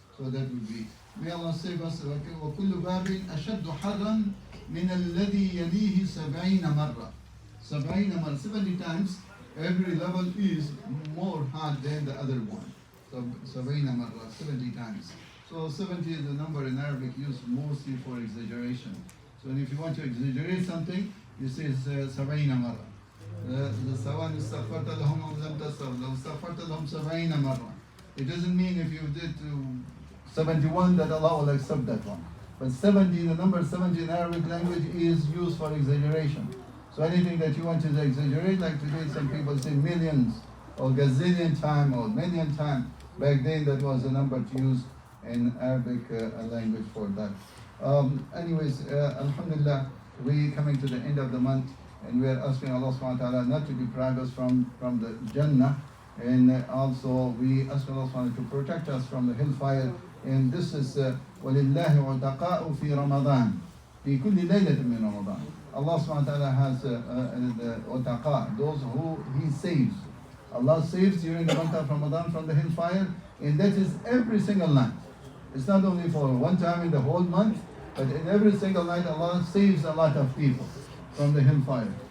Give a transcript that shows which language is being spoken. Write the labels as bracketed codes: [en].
[en] So that would be. May Allah save us. [ar] وَكُلُّ بَابٍ أَشَدُّ حَرًّا مِنَ الَّذِي يَلِيهِ 70 مرة. 70 مرة. [en] 70 times. Every level is more hard than the other one. So [ar] 70 مرة. [en] 70 times. So 70 is the number in Arabic used mostly for exaggeration. So if you want to exaggerate something, you say [ar] 70 مرة. سواء استغفرت لهم أو لم تستغفر لو استغفرت لهم 70 مرة. [en] It doesn't mean if you did 71 that Allah will accept that one. But 70, the number 70 in Arabic language is used for exaggeration. So anything that you want to exaggerate, like today some people say millions or gazillion time or million time. Back then that was the number to use in Arabic language for that. Anyways, Alhamdulillah, we coming to the end of the month, and we are asking Allah subhanahu wa ta'ala not to deprive us from the Jannah, and also we ask Allah subhanahu wa ta'ala to protect us from the hellfire. And this is [ar] وَلِلَّهِ عُتَقَاءُ فِي رَمَضَانِ فِي كُلِّ لَيْلَةٍ مِّن رَمَضَانِ. [en] Allah subhanahu wa ta'ala has the utaqa, those who He saves. Allah saves during the month of Ramadan from the hellfire, and that is every single night. It's not only for one time in the whole month, but in every single night Allah saves a lot of people from the hellfire.